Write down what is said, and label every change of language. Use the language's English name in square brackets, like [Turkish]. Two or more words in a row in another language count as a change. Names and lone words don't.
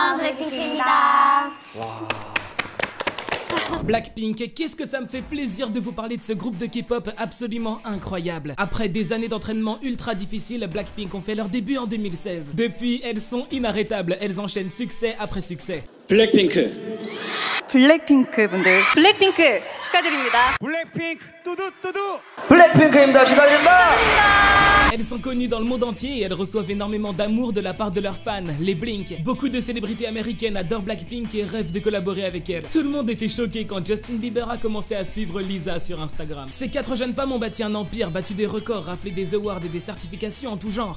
[Korean] 블랙핑크입니다. [French] Blackpink, qu'est-ce que ça me fait plaisir de vous parler de ce groupe de K-pop absolument incroyable. Après des années d'entraînement ultra difficiles, Blackpink ont fait leur début en 2016. Depuis, elles sont inarrêtables, elles enchaînent succès après succès. [Korean] 블랙핑크 블랙핑크 분들 블랙핑크 축하드립니다. 블랙핑크 뚜두뚜두 블랙핑크입니다. 축하드립니다. [French] Elles sont connues dans le monde entier et elles reçoivent énormément d'amour de la part de leurs fans, les Blink. Beaucoup de célébrités américaines adorent Blackpink et rêvent de collaborer avec elles. Tout le monde était choqué quand Justin Bieber a commencé à suivre Lisa sur Instagram. Ces 4 jeunes femmes ont bâti un empire, battu des records, raflé des awards et des certifications en tout genre.